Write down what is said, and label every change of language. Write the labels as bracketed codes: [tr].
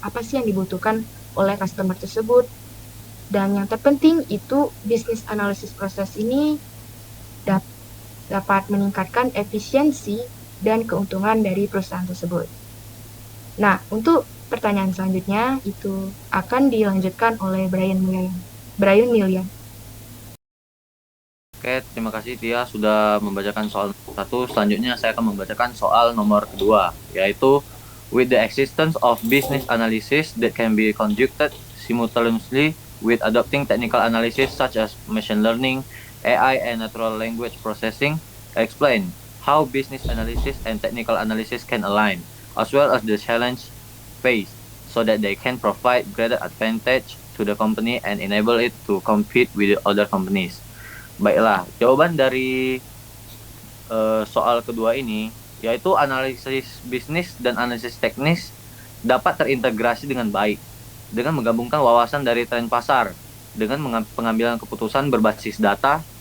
[id] Apa sih yang dibutuhkan oleh customer tersebut? Dan yang terpenting itu bisnis analisis proses ini dapat meningkatkan efisiensi dan keuntungan dari perusahaan tersebut. Nah, untuk pertanyaan selanjutnya itu akan dilanjutkan oleh Brian Millian. Oke, terima kasih Tia sudah membacakan soal satu. Selanjutnya saya akan membacakan soal nomor kedua, yaitu [en] with the existence of business analysis that can be conducted simultaneously with adopting technical analysis such as machine learning, AI, and natural language processing, explain how business analysis and technical analysis can align, as well as the challenge faced, so that they can provide greater advantage to the company and enable it to compete with other companies. [id] Baiklah, jawaban dari soal kedua ini yaitu analisis bisnis dan analisis teknis dapat terintegrasi dengan baik dengan menggabungkan wawasan dari tren pasar dengan pengambilan keputusan berbasis data.